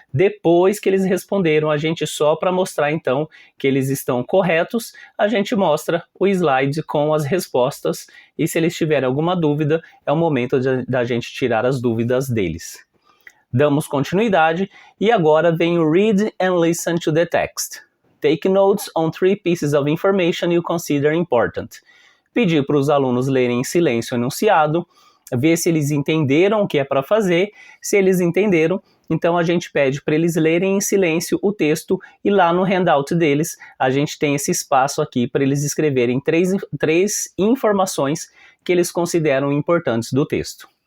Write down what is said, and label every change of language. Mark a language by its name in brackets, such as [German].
[Portuguese] Depois que eles responderam, a gente só para mostrar então que eles estão corretos, a gente mostra o slide com as respostas, e se eles tiverem alguma dúvida, é o momento da gente tirar as dúvidas deles. Damos continuidade, e agora vem o [English] read and listen to the text. Take notes on 3 pieces of information you consider important. [Portuguese] Pedir para os alunos lerem em silêncio o enunciado, ver se eles entenderam o que é para fazer. Se eles entenderam, então a gente pede para eles lerem em silêncio o texto, e lá no handout deles a gente tem esse espaço aqui para eles escreverem 3 informações que eles consideram importantes do texto.